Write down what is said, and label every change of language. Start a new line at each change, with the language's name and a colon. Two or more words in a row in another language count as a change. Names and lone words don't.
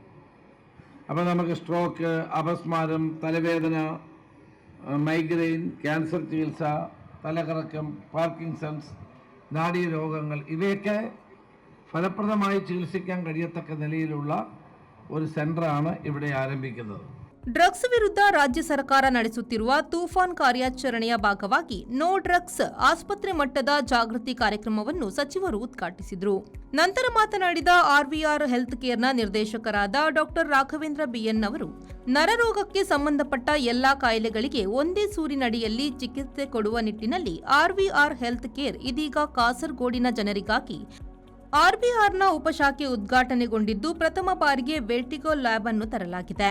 Malayalam: അപ്പോൾ നമുക്ക് സ്ട്രോക്ക്, അപസ്മാരം, തലവേദന, മൈഗ്രെയിൻ, ക്യാൻസർ ചികിത്സ, തലകറക്കം, പാർക്കിൻസൺസ്, നാഡീരോഗങ്ങൾ ഇവയൊക്കെ ഫലപ്രദമായി ചികിത്സിക്കാൻ കഴിയത്തക്ക നിലയിലുള്ള ഒരു സെൻ്ററാണ് ഇവിടെ ആരംഭിക്കുന്നത്.
Kannada: ಡ್ರಗ್ಸ್ ವಿರುದ್ಧ ರಾಜ್ಯ ಸರ್ಕಾರ ನಡೆಸುತ್ತಿರುವ ತೂಫಾನ್ ಕಾರ್ಯಾಚರಣೆಯ ಭಾಗವಾಗಿ
English: no drugs
Kannada: ಆಸ್ಪತ್ರೆ ಮಟ್ಟದ ಜಾಗೃತಿ ಕಾರ್ಯಕ್ರಮವನ್ನು ಸಚಿವರು ಉದ್ಘಾಟಿಸಿದರು. ನಂತರ ಮಾತನಾಡಿದ ಆರ್ವಿಆರ್ ಹೆಲ್ತ್ ಕೇರ್ನ ನಿರ್ದೇಶಕರಾದ ಡಾ ರಾಘವೇಂದ್ರ ಬಿಎನ್ ಅವರು, ನರರೋಗಕ್ಕೆ ಸಂಬಂಧಪಟ್ಟ ಎಲ್ಲಾ ಕಾಯಿಲೆಗಳಿಗೆ ಒಂದೇ ಸೂರಿನಡಿಯಲ್ಲಿ ಚಿಕಿತ್ಸೆ ಕೊಡುವ ನಿಟ್ಟಿನಲ್ಲಿ ಆರ್ವಿಆರ್ ಹೆಲ್ತ್ ಕೇರ್ ಇದೀಗ ಕಾಸರಗೋಡಿನ ಜನರಿಗಾಗಿ ಆರ್ವಿಆರ್ನ ಉಪಶಾಖೆ ಉದ್ಘಾಟನೆಗೊಂಡಿದ್ದು ಪ್ರಥಮ ಬಾರಿಗೆ
English: vertigo lab
Kannada: ಅನ್ನು ತರಲಾಗಿದೆ.